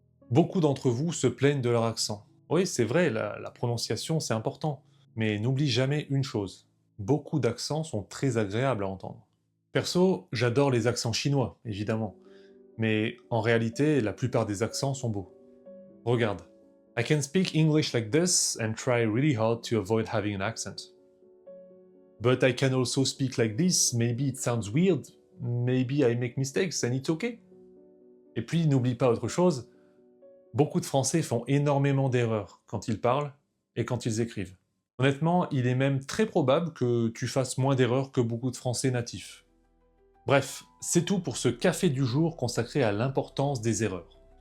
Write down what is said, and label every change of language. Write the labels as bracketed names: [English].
[French] Beaucoup d'entre vous se plaignent de leur accent. Oui, c'est vrai, la prononciation c'est important. Mais n'oublie jamais une chose. Beaucoup d'accents sont très agréables à entendre. Perso, j'adore les accents chinois, évidemment. Mais en réalité, la plupart des accents sont beaux. Regarde. [English] I can speak English like this and try really hard to avoid having an accent. But I can also speak like this, maybe it sounds weird, maybe I make mistakes and it's okay. [French] Et puis n'oublie pas autre chose, beaucoup de Français font énormément d'erreurs quand ils parlent et quand ils écrivent. Honnêtement, il est même très probable que tu fasses moins d'erreurs que beaucoup de Français natifs. Bref, c'est tout pour ce café du jour consacré à l'importance des erreurs.